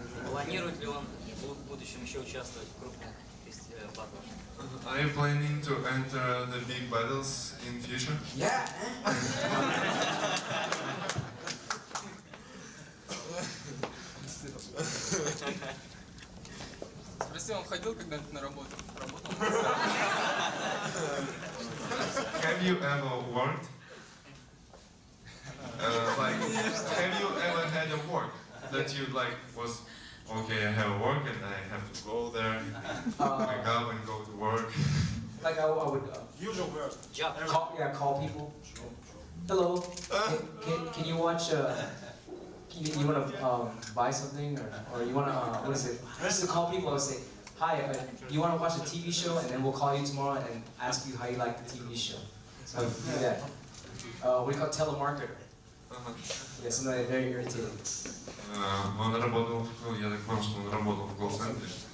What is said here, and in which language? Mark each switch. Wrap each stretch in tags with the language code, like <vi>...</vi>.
<ru>Планирует ли он в будущем еще участвовать в крупных батлах?</ru> <en>Are you planning to enter the big battles in future? Yeah.</en> <ru>Спроси, он ходил когда-нибудь на работу? Работал?</ru> <en>Have you ever worked? Have you ever had a work that you like was okay? I have a work and I have to go there, wake up and go to work. Like I would Usual work. call people. Hello. Can you watch? You want to buy something, or you want to what is it? I used to call people. I would say, hi, you want to watch a TV show, and then we'll call you tomorrow and ask you how you like the TV show. So I would do that. What do you call telemarketer? Yeah, something like very irritating.</en> <ru>Он работал, я так понял, что он работал в колл-центре.</ru>